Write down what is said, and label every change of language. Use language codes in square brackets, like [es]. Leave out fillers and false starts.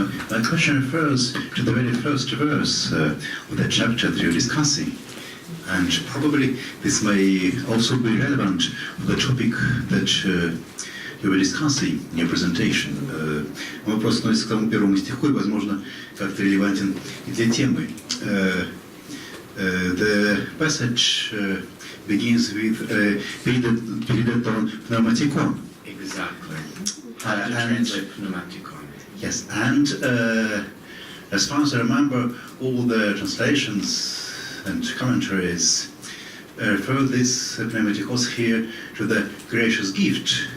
[en] My question refers to the very first verse of the chapter that you're discussing. And probably this may also be relevant to the topic that you were discussing in your presentation. [ru] Вопрос относится к тому первому стиху и, возможно, как-то релевантен и для темы. [en] The passage begins with передатон pneumatikon. Exactly. How to translate pneumatikon. Yes, and as far as I remember, all the translations and commentaries refer this pneumatikos here to the gracious gift,